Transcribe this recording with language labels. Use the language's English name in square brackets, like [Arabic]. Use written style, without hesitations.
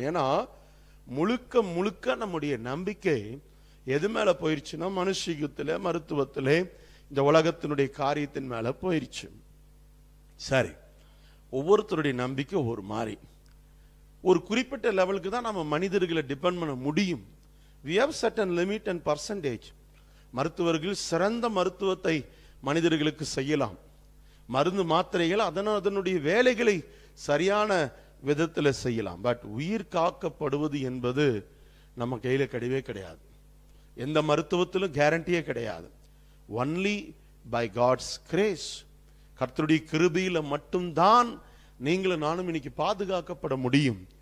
[Tamil] ஏன்னா முழுக்க முழுக்க நம்முடைய நம்பிக்கை எது மேல போயிருச்சுன்னா, மனுஷிகத்திலே, மருத்துவத்திலே, இந்த உலகத்தினுடைய காரியத்தின் மேல போயிருச்சு. சரி, ஒவ்வொருத்தருடைய நம்பிக்கை ஒரு மாதிரி. ஒரு குறிப்பிட்ட லெவலுக்கு தான் நம்ம மனிதர்களை டிபெண்ட் பண்ண முடியும். [English] we have certain limit and percentage. [Tamil] மருத்துவர்கள் சிறந்த மருத்துவத்தை மனிதர்களுக்கு செய்யலாம். மருந்து மாத்திரைகள் அதனுடைய வேலைகளை சரியான விதத்தில் செய்யலாம். [English] but [Tamil] உயிர் காக்கப்படுவது என்பது நம்ம கையில கிடையவே கிடையாது. எந்த மருத்துவத்திலும் கேரண்டியே கிடையாது. [English] only by God's grace, [Tamil] கர்த்தருடைய கிருபையில மட்டும்தான் நீங்களும் நானும் இன்னைக்கு பாதுகாக்கப்பட முடியும்.